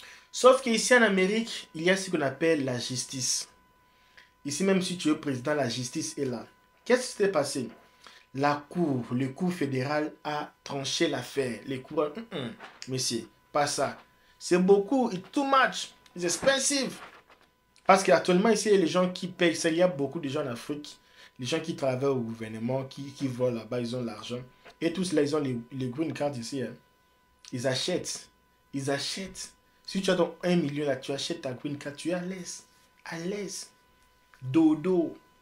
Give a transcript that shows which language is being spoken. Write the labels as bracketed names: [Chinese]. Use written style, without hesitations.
[French] Sauf qu'ici en Amérique, il y a ce qu'on appelle la justice. Ici, même si tu es président, la justice est là. Qu'est-ce qui s'est passé? Le cour fédéral a tranché l'affaire. Les cours, monsieur, pas ça. C'est beaucoup, [English] it's too much, it's expensive. [French] Parce qu'actuellement, ici, il y a les gens qui payent ça. Il y a beaucoup de gens en Afrique, les gens qui travaillent au gouvernement, qui volent là-bas, ils ont l'argent. Et tous là, ils ont les green cards ici. Hein. Ils achètent. Ils achètent. Si tu as donc 1 million là, tu achètes ta green card, tu es à l'aise. À l'aise. Dodo.